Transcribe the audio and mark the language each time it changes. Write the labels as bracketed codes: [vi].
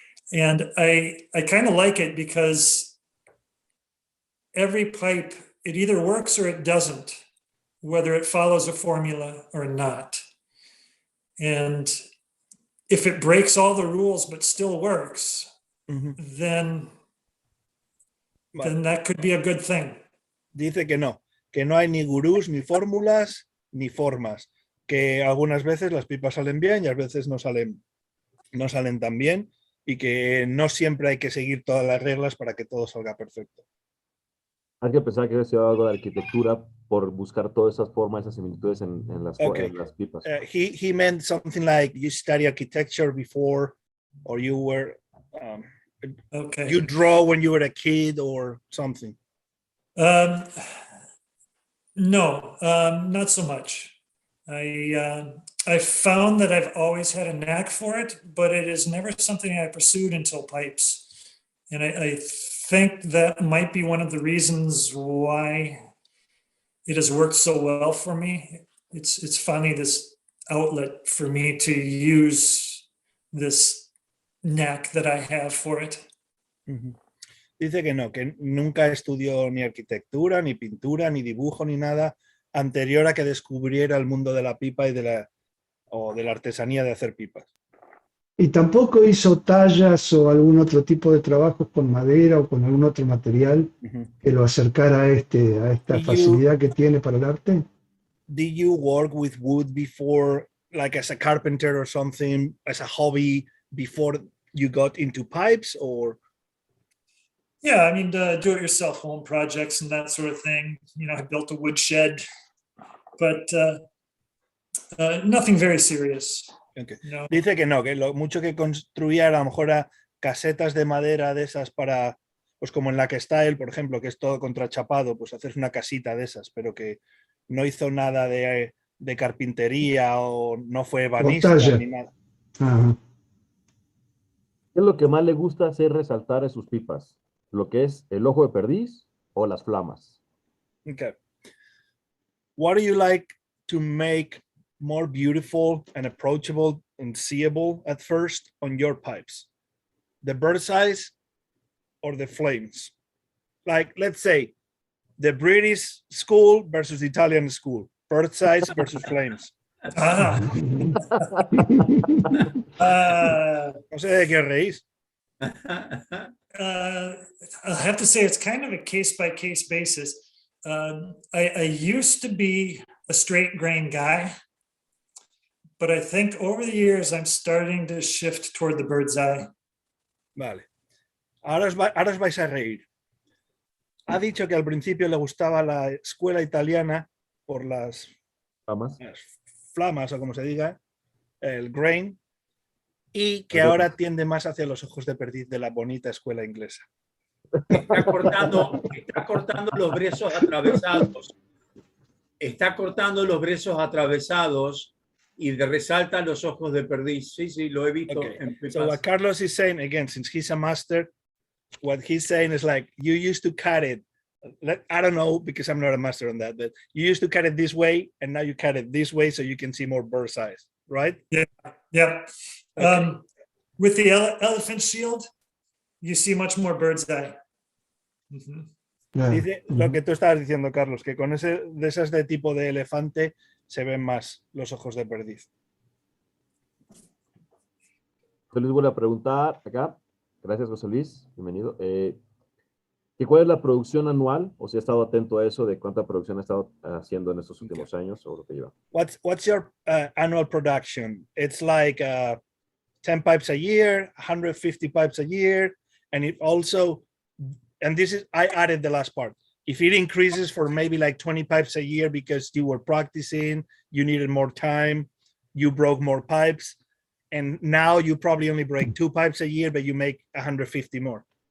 [en] And I kind of like it because every pipe, it either works or it doesn't, whether it follows a formula or not. And if it breaks all the rules but still works, then that could be a good thing. [es] Dice que no hay ni gurús, ni fórmulas, ni formas, que algunas veces las pipas salen bien y a veces no salen tan bien y que no siempre hay que seguir todas las reglas para que todo salga perfecto. Hay que pensar que he estudiado algo de arquitectura por buscar todas esas formas, esas similitudes en las pipas. [en] He meant something like you study architecture before, or you were you draw when you were a kid or something. No, not so much. I found that I've always had a knack for it, but it is never something I pursued until pipes. And I think that might be one of the reasons why it has worked so well for me. It's finally this outlet for me to use this knack that I have for it. [es] Dice que no, que nunca estudió ni arquitectura, ni pintura, ni dibujo, ni nada anterior a que descubriera el mundo de la pipa y de la artesanía de hacer pipas. Y tampoco hizo tallas o algún otro tipo de trabajos con madera o con algún otro material que lo acercara a esta facilidad que tiene para el arte. [en] Did you work with wood before, like as a carpenter or something, as a hobby before you got into pipes, or? Yeah, I mean, do-it-yourself home projects and that sort of thing. You know, I built a wood shed, but nothing very serious. Okay. No. [es] Dice que no, que lo mucho que construía a lo mejor a casetas de madera de esas para, pues como en la que está él, por ejemplo, que es todo contrachapado, pues hacer una casita de esas, pero que no hizo nada de de carpintería o no fue ebanista ni nada. Ajá. ¿Qué es lo que más le gusta hacer resaltar en sus pipas? ¿Lo que es el ojo de perdiz o las flamas? [en] Okay. What do you like to make more beautiful and approachable and seeable at first on your pipes? The bird's eyes or the flames? Like, let's say, the British school versus the Italian school. Bird's eyes versus flames. Ah. [es] No sé de qué reís. [en] I'll have to say it's kind of a case-by-case basis. I used to be a straight grain guy, but I think over the years I'm starting to shift toward the bird's eye. [es] Vale. Ahora os vais a reír. Ha dicho que al principio le gustaba la escuela italiana por las flamas o como se diga, el grain, y que ahora tiende más hacia los ojos de perdiz de la bonita escuela inglesa. Está cortando los brezos atravesados. Está cortando los brezos atravesados y resalta los ojos de perdiz. Sí, sí, lo he visto. [en] Okay. [es] En pipas. [en] So what Carlos is saying, again, since he's a master, what he's saying is like, you used to cut it. I don't know, because I'm not a master on that, but you used to cut it this way, and now you cut it this way so you can see more bird's eyes, right? Yeah, yeah. Okay. With the elephant shield, you see much more bird's eye. [es] Dice lo que tú estabas diciendo, Carlos, que con de esas de tipo de elefante se ven más los ojos de perdiz. Yo les vuelvo a preguntar acá. Gracias, José Luis. Bienvenido. ¿Cuál es la producción anual? O si ha estado atento a eso, de cuánta producción ha estado haciendo en estos últimos años o lo que lleva. [en] What's your annual production? It's like 10 pipes a year, 150 pipes a year, and it also, and this is, I added the last part. If it increases for maybe like 20 pipes a year because you were practicing, you needed more time, you broke more pipes, and now you probably only break 2 pipes a year, but you make 150 more.